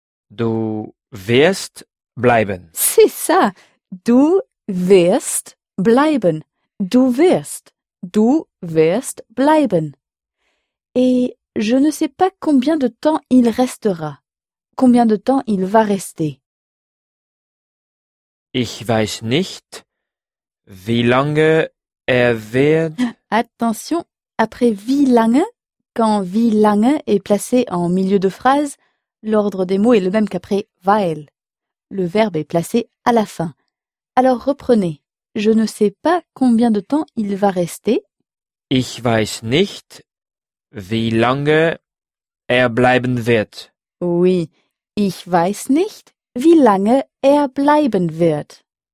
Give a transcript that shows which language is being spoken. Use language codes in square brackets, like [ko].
[de] Du wirst bleiben. [fr] C'est ça. [de] Du wirst bleiben. Du wirst. Du wirst bleiben. [fr] Et je ne sais pas combien de temps il restera. Combien de temps il va rester? [de] Ich weiß nicht, wie lange er wird. [fr] Attention, après wie lange? Quand « wie lange » est placé en milieu de phrase, l'ordre des mots est le même qu'après « weil ». Le verbe est placé à la fin. Alors reprenez. Je ne sais pas combien de temps il va rester. [de] Ich weiß nicht, wie lange er bleiben wird. Oui. Ich weiß nicht, wie lange er bleiben wird.